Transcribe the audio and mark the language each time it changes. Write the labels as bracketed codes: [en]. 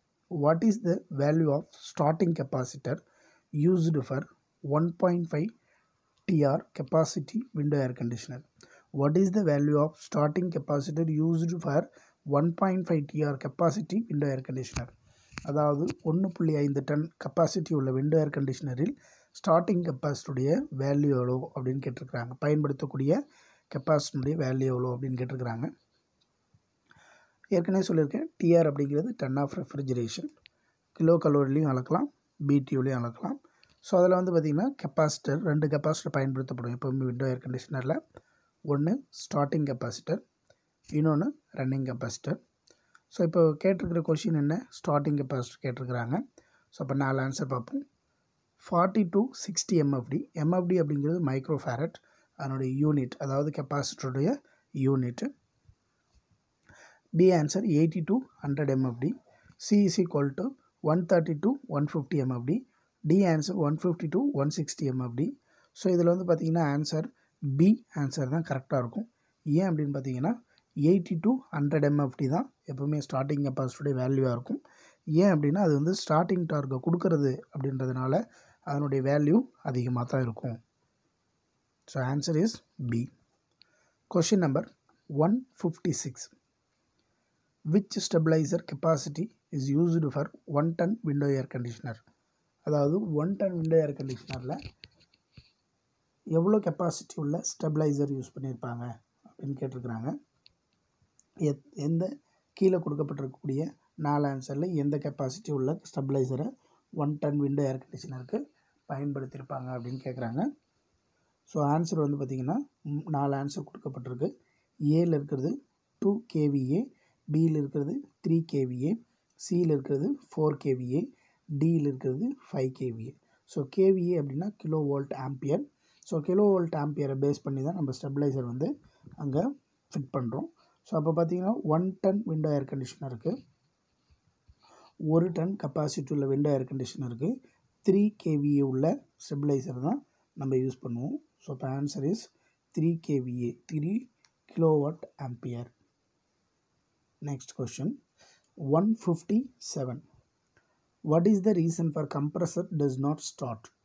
[en] What is the value of starting capacitor used for 1.5 TR capacity window air conditioner? What is the value of starting capacitor used for [ta] 1.5 TR capacity window air conditioner. அதாவது 1.5 ton capacity உள்ள window ஏர் கண்டிஷனரில் starting கெப்பாசிட்டியுடைய value எவ்வளோ அப்படின்னு கேட்டிருக்கிறாங்க. பயன்படுத்தக்கூடிய கெப்பாசிட்டியுடைய value எவ்வளோ அப்படின்னு கேட்டிருக்கிறாங்க. ஏற்கனவே சொல்லியிருக்கேன், டிஆர் அப்படிங்கிறது டன் ஆஃப் ரெஃப்ரிஜரேஷன். கிலோ கலோரிலையும் அளக்கலாம், பிடியூலையும் அளக்கலாம். ஸோ அதில் வந்து பார்த்திங்கன்னா கெப்பாசிட்டர் 2 கெப்பாசிட்டர் பயன்படுத்தப்படும் எப்போவுமே விண்டோ ஏர் கண்டிஷனரில். ஒன்று ஸ்டார்டிங் கெப்பாசிட்டர், இன்னொன்று ரன்னிங் கெப்பாசிட்டர். ஸோ இப்போ கேட்டிருக்கிற கொஷின் என்ன, ஸ்டார்டிங் கெப்பாசிட்டர் கேட்டிருக்கிறாங்க. ஸோ அப்போ 4 ஆன்சர் பார்ப்போம். 40 to 60 MFD. MFD அப்படிங்கிறது மைக்ரோ ஃபேரட், அதனுடைய யூனிட், அதாவது கெப்பாசிட்டருடைய unit. [en] B answer 80 to 100 MFD. C is equal to 130 to 150 MFD. D answer 150 to 160 MFD. [ta] So இதில் வந்து பார்த்திங்கன்னா ஆன்சர் B ஆன்சர் தான் கரெக்டாக இருக்கும். ஏன் அப்படின்னு பார்த்தீங்கன்னா 80 to 100 MFD தான் எப்போவுமே ஸ்டார்டிங் கெப்பாசிட்டியுடைய வேல்யூவாக இருக்கும். ஏன் அப்படின்னா அது வந்து ஸ்டார்டிங் டார்கை கொடுக்கறது அப்படின்றதுனால அதனுடைய வேல்யூ அதிகமாக தான் இருக்கும். [en] So answer is B. Question number 156. Which stabilizer capacity is used for 1 ton window air conditioner? [ta] அதாவது 1 ton window air conditionerல எவ்வளோ கெப்பாசிட்டி உள்ள ஸ்டெபிளைசர் யூஸ் பண்ணியிருப்பாங்க அப்படின்னு கேட்டிருக்கிறாங்க. எந்த கீழே கொடுக்கப்பட்டிருக்கக்கூடிய 4 ஆன்சரில் எந்த கெப்பாசிட்டி உள்ள ஸ்டெபிளைசரை 1 ton window air conditionerக்கு பயன்படுத்தியிருப்பாங்க அப்படின்னு கேட்குறாங்க. ஸோ ஆன்சர் வந்து பார்த்திங்கன்னா 4 ஆன்சர் கொடுக்கப்பட்டிருக்கு. ஏல இருக்கிறது 2 kVA, பியில் இருக்கிறது 3 kVA, சியில் இருக்கிறது 4 kVA, டியில் இருக்கிறது 5 kVA. ஸோ kVA அப்படின்னா kilo volt ampere. So kilo volt ஆம்பியரை base பண்ணி தான் நம்ம ஸ்டெபிளைசர் வந்து அங்கே ஃபிட் பண்ணுறோம். ஸோ அப்போ பார்த்திங்கன்னா 1 ton விண்டோ ஏர் கண்டிஷனருக்கு 1 டன் கெப்பாசிட்டி உள்ள விண்டோ ஏர் கண்டிஷனருக்கு 3 kVA உள்ள ஸ்டெபிளைசர் தான் நம்ம யூஸ் பண்ணுவோம். [en] So இப்போ answer is 3 kVA, 3 kilowatt ampere. Next question 157. What is the reason for compressor does not start?